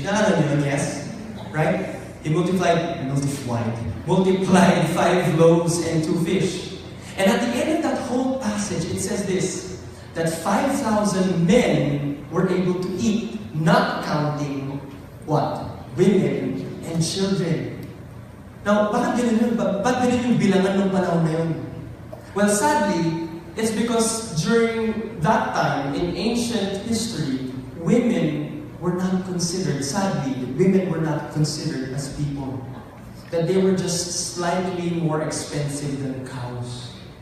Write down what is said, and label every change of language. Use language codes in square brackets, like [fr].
[tl] Naalala niyo yun, [en] yes? Right? He multiplied 5 loaves and 2 fish. And at the end of that whole passage, it says this, that 5,000 men were able to eat, not counting what? Women and children. Now, [tl] bakit ganun yun? Bakit ganun yung bilangan ng panahon na yun? [en] Well, sadly, it's because during that time, in ancient history, women were not considered, sadly, women were not considered as people. That they were just slightly more expensive than cows.